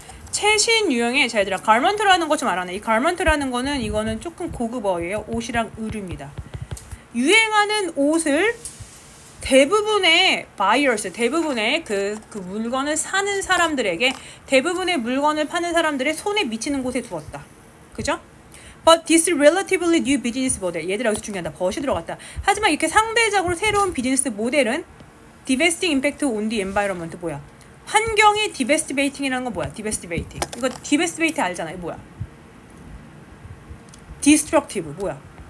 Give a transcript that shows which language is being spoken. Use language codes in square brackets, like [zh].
[ko] 최신 유형의 자 얘들아 가먼트라는 거 좀 알아내. 이 가먼트라는 거는 이거는 조금 고급어예요. 옷이랑 의류입니다. 유행하는 옷을 대부분의 buyers, 대부분의 그 물건을 사는 사람들에게 대부분의 물건을 파는 사람들의 손에 미치는 곳에 두었다. 그죠? [en] But this relatively new business model. [ko] 얘들아 여기서 중요하다. 벗이 들어갔다. 하지만 이렇게 상대적으로 새로운 비즈니스 모델은 [en] devastating impact on the environment [ko] 뭐야? 환경이 디베스티베이팅이라는 건 뭐야? 디베스티베이팅. 이거 디베스티베이팅 알잖아. 이거 뭐야? 디스트럭티브 뭐야?